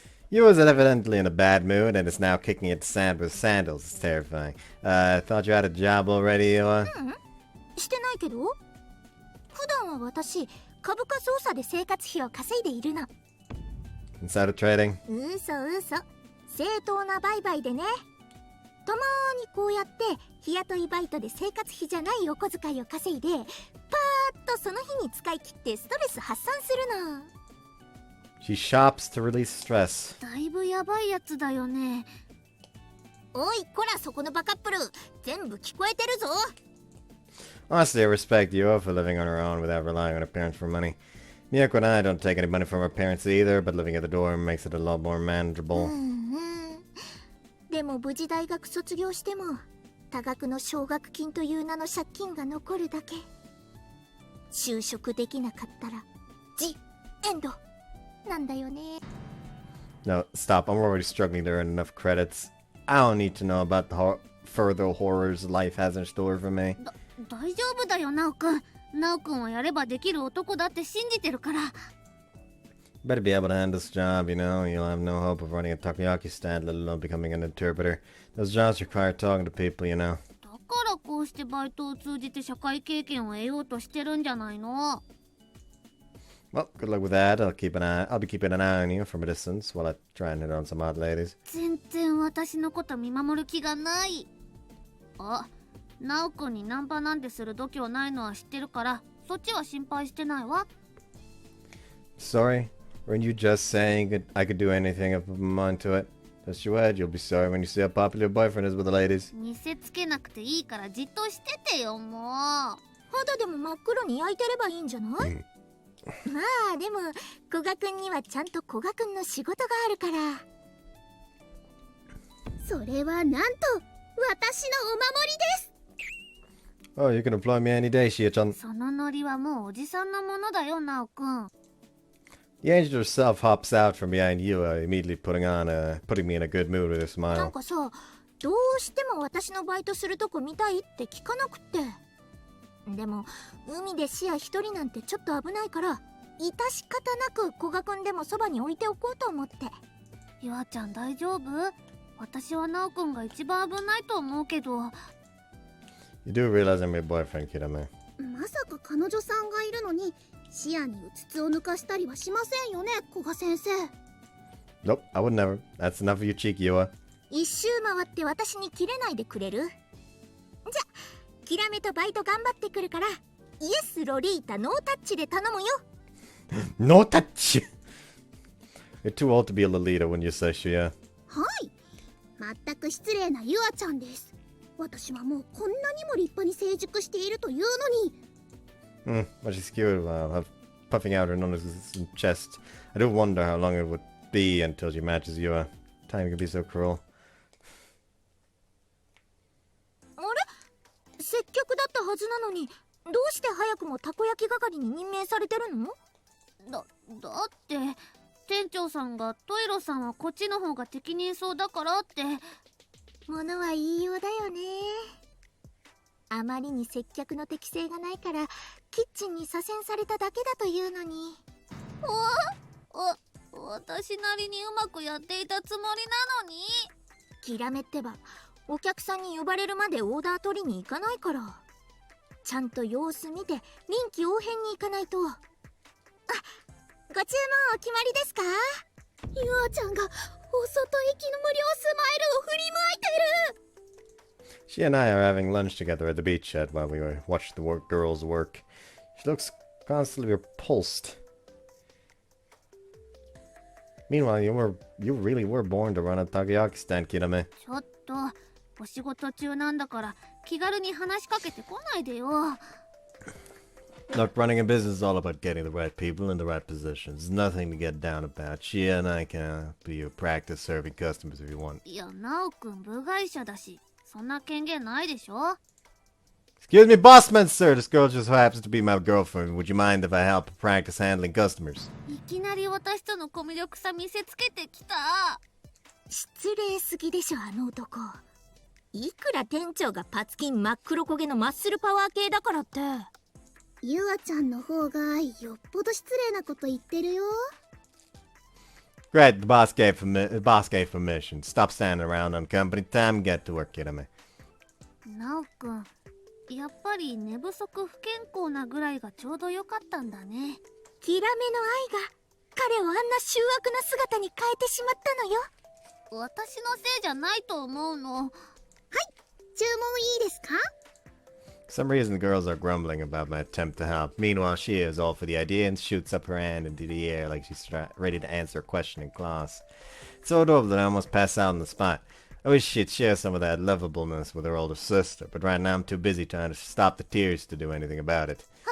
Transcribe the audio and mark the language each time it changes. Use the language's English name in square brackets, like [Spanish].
[English] You was evidently in a bad mood and is now kicking at the sand with sandals. It's terrifying. Thought you had a job already, Iowa? [Japanese] してないけど。普段は私、株価操作で生活費を稼いでいるの。 [English] Insider trading? [Japanese] 嘘。正当な売買でね。たまーにこうやって日雇いバイトで生活費じゃないお小遣いを稼いで、パーッとその日に使い切ってストレス発散するの。 [English] She shops to release stress. [Japanese] だいぶやばいやつだよね。おい、こらそこのバカップル、全部聞こえてるぞ。 [English] Honestly, I respect Yuo for living on her own without relying on her parents for money. Miyako and I don't take any money from our parents either, but living at the dorm makes it a lot more manageable. [Japanese] でも無事大学卒業しても多額の奨学金という名の借金が残るだけ。就職できなかったらジ・エンドなんだよね。 [English] No, stop. I'm already struggling to earn enough credits. I don't need to know about the further horrors life has in store for me. [Japanese] 大丈夫だよ、ナオくん。ナオくんはやればできる男だって信じてるから。 [English] Better be able to handle this job, you know. You'll have no hope of running a takoyaki stand, let alone becoming an interpreter. Those jobs require talking to people, you know. [Japanese] だからこうしてバイトを通じて社会経験を得ようとしてるんじゃないの。 [English] Well, good luck with that. I'll be keeping an eye on you from a distance while I try and hit on some odd ladies. [Japanese] 全然私のこと見守る気がない。あ、ナオくんにナンパなんてする度胸ないのは知ってるから、そっちは心配してないわ。 [English] Sorry? Weren't you just saying I could do anything if I put my mind to it? Just you add, you'll be sorry when you see how popular your boyfriend is with the ladies. [Japanese] 見せつけなくていいからじっとしててよ、もう。肌でも真っ黒に焼いてればいいんじゃない？まあでも古賀くんにはちゃんと古賀くんの仕事があるから。それはなんと私のお守りです。 [English] Oh, you can employ me any day, Shia-chan. [Japanese] そのノリはもうおじさんのものだよ、ナオくん。 [English] The angel herself hops out from behind you, immediately putting me in a good mood with a smile. [Japanese] なんかさ、どうしても私のバイトするとこ見たいって聞かなくって。でも海でシア一人なんてちょっと危ないから、致し方なく古賀くんでもそばに置いておこうと思って。ユアちゃん大丈夫？私はナオくんが一番危ないと思うけど。 [English] You do realize I'm your boyfriend, Kirame. [Japanese] まさか彼女さんがいるのに視野にうつつを抜かしたりはしませんよね、古賀先生。 [English] Nope, I would never. That's enough of your cheek, Yua. [Japanese] 一周回って私に切れないでくれる？じゃ、キラメとバイト頑張ってくるから、イエスロリータノータッチで頼むよ。ノータッチ？ [English] You're too old to be a Lolita when you say Shia. [Japanese] はい。全く失礼なユアちゃんです。私はもうこんなにも立派に成熟しているというのに。 [English] But she's cute, puffing out her non-existent chest. I do wonder how long it would be until she matches Yua. Time can be so cruel. [Japanese] あれ？接客だったはずなのに、どうして早くもたこ焼き係に任命されてるの？だって店長さんがトイロさんはこっちの方が適任そうだからって。物は言いようだよね。あまりに接客の適性がないからキッチンに左遷されただけだというのに。私なりにうまくやっていたつもりなのに。キラメってばお客さんに呼ばれるまでオーダー取りに行かないから、ちゃんと様子見て臨機応変に行かないと。あ、ご注文お決まりですか？ゆあちゃんがお外行きの無料スマイルを振りまいてる。 [English] She and I are having lunch together at the beachhead while we watch the girls work. She looks constantly repulsed. Meanwhile, you really were born to run a takoyaki stand, Kirame. [Japanese] ちょっとお仕事中なんだから気軽に話しかけてこないでよ。 [English] Look, running a business is all about getting the right people in the right positions. Nothing to get down about. She and I can be your practice serving customers if you want. [Japanese] いや、ナオくん部外者だしそんな権限ないでしょ。 [English] Excuse me, bossman, sir. This girl just happens to be my girlfriend. Would you mind if I help her practice handling customers? [Japanese] いきなり私とのコミュ力さ見せつけてきた。失礼すぎでしょ、あの男。いくら店長がパツキン真っ黒焦げのマッスルパワー系だからって。ゆあちゃんの方がよっぽど失礼なこと言ってるよ。 [English] Great, the boss gave permission. Stop standing around on company time and get to work, Kirame. [Japanese] ナオくん、やっぱり寝不足不健康なぐらいがちょうどよかったんだね。キラメの愛が彼をあんな醜悪な姿に変えてしまったのよ。私のせいじゃないと思うの。はい、注文いいですか？ [English] For some reason, the girls are grumbling about my attempt to help. Meanwhile, she is all for the idea and shoots up her hand into the air like she's ready to answer a question in class. It's so adorable that I almost pass out on the spot. I wish she'd share some of that lovableness with her older sister, but right now I'm too busy trying to stop the tears to do anything about it.